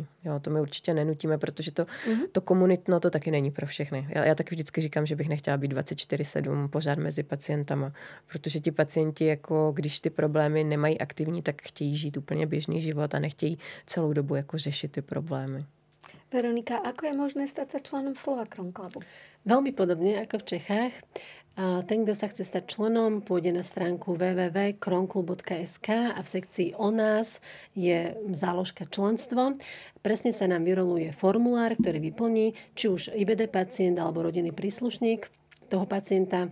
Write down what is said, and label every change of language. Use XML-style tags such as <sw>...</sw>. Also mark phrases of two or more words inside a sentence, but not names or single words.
<cs>Jo, to my určitě nenutíme, protože to komunitno to taky není pro všechny. Já taky vždycky říkám, že bych nechtěla být 24/7 pořád mezi pacientama, protože ti pacienti, jako když ty problémy nemají aktivní, tak chtějí žít úplně běžný život a nechtějí celou dobu jako řešit ty problémy.</cs> <sk>Veronika, ako je možné stať sa členom Slova Kron Clubu? Veľmi podobne ako v Čechách. Ten, kto sa chce stať členom, pôjde na stránku www.kronklub.sk a v sekcii O nás je záložka členstvo. Presne sa nám vyroluje formulár, ktorý vyplní, či už IBD pacient alebo rodinný príslušník toho pacienta.</sk>